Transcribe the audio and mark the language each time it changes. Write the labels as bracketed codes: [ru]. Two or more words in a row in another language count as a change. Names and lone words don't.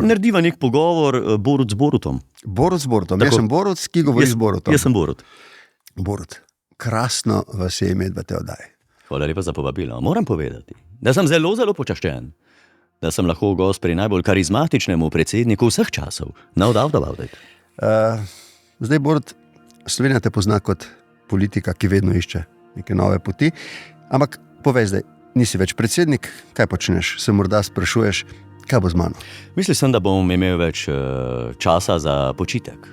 [sl] Narediva nek pogovor Borut z Borutom. Borut z Borutom. Jaz sem Borut, ki govori z Borutom. Jaz sem Borut. Borut, krasno vas je imeti v tej oddaji. Hvala lepa za povabilo. Moram povedati, da sem zelo, zelo počaščen, da sem lahko gost pri najbolj karizmatičnemu predsedniku vseh časov. [en] No doubt about it. [sl] Zdaj, Borut, Slovenija te pozna kot politika, ki vedno išče neke nove poti, ampak povej zdaj, nisi več predsednik, kaj počneš? Se morda sprašuješ, kaj bo z mano? Mislil sem, da bom imel več časa za počitek.